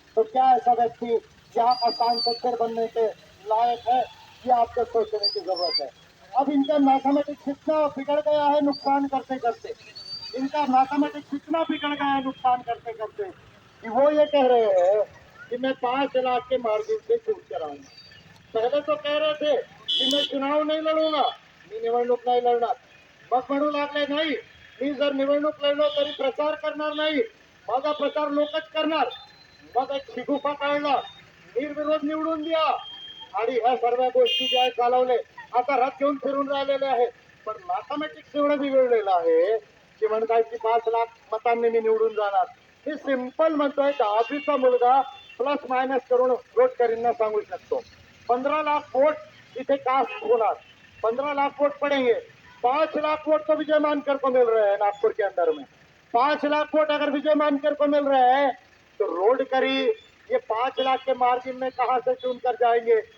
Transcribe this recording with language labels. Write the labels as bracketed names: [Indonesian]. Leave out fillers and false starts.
[Hindi] तो क्या ऐसा व्यक्ति यहाँ का सांसद फिर बनने के लायक है? ये आपको सोचने की जरूरत है। अब इनका मैथमेटिक्स इतना बिगड़ गया है नुकसान करते करते, इनका मैथमेटिक्स इतना बिगड़ गया है नुकसान करते करते कि वो ये कह रहे हैं कि मैं 5 लाख के मार्जिन से चूक कराऊंगा। पहले तो कह रहे थे कि मैं चुनाव नहीं लढूंगा, [Marathi] मी निवडणूक नाही लढणार, मग म्हणू लागले नाही मी जर निवडणूक लढलो तरी प्रचार करणार नाही, माझा प्रचार लोकच करणार, मग एक शिगुफा काढला, निर्विरोध निवडून द्या आणि ह्या सर्व गोष्टी ज्या चालवले आता रथ घेऊन फिरून राहिलेले आहेत। पण मॅथमॅटिक्स एवढं बिघडलेलं आहे की म्हणताय की 5 लाख मतांनी मी निवडून जाणार। हे सिंपल म्हणतोय, 10वीचा मुलगा प्लस मायनस करून रोडकरींना सांगू शकतो। 15 लाख वोट इथे कास्ट होणार, [Hindi] 15 लाख वोट पड़ेंगे, 5 लाख वोट तो विजय मानकर को मिल रहे हैं नागपुर के अंदर में। 5 लाख वोट अगर विजय मानकर को मिल रहे हैं तो रोडकरी ये 5 लाख के मार्जिन में कहां से चुनकर जाएंगे?